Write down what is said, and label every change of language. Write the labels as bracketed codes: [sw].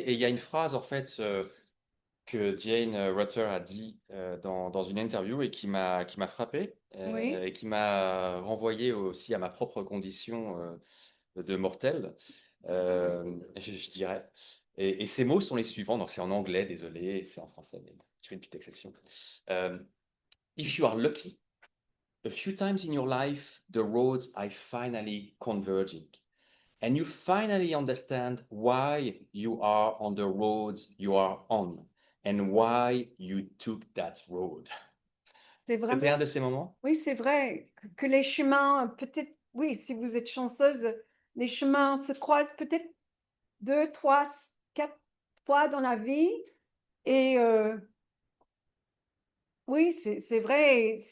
[fr] Et il y a une phrase, en fait, que Jane Rutter a dit dans une interview et qui m'a frappé Oui. et qui m'a renvoyé aussi à ma propre condition de mortel, je dirais. Et ces mots sont les suivants. Donc, c'est en anglais, désolé, c'est en français, mais je fais une petite exception. [en] Euh, If you are lucky, a few times in your life, the roads are finally converging. And you finally understand why you are on the road you are on and why you took that road. [fr] C'est C'était un vraiment, de ces moments? oui, c'est vrai que les chemins, peut-être, oui, si vous êtes chanceuse, les chemins se croisent peut-être deux, trois, quatre fois dans la vie. Et oui, c'est vrai.